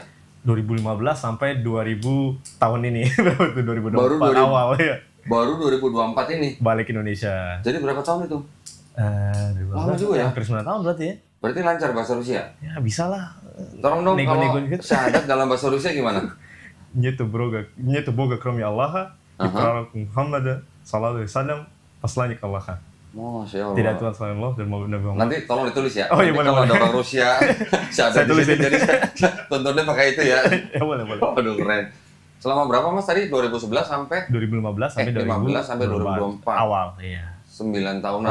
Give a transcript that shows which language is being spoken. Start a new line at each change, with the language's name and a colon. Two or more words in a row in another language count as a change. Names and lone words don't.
Indonesian: 2015 sampai 2000 tahun ini. Berapa itu? 2024 baru awal ya. Baru 2024 ini? Balik Indonesia. Jadi berapa tahun itu? 2015. Lama juga ya? Hampir 9 tahun berarti ya. Berarti lancar bahasa Rusia? Ya bisa lah. Tolong dong Nego-nego kalau gitu. syahadat dalam bahasa Rusia gimana?
Russian: Нету Бога, кроме Аллаха, и пророк Мухаммада,
Arabic: صلى الله عليه وسلم,
Russian: посланник Аллаха.
Arabic: ما شاء الله.
Indonesian: Tidak Tuhan selain Allah dan Nabi Muhammad. Nanti tolong ditulis ya. Oh iya, boleh, kalau boleh. ada orang Rusia, saya tulis tulis ini. jadi tontonnya pakai itu ya. Ya boleh. Aduh keren. Selama berapa Mas tadi? 2011 sampai 2015 sampai 15 sampai 2024. Awal, iya. 9 tahunan.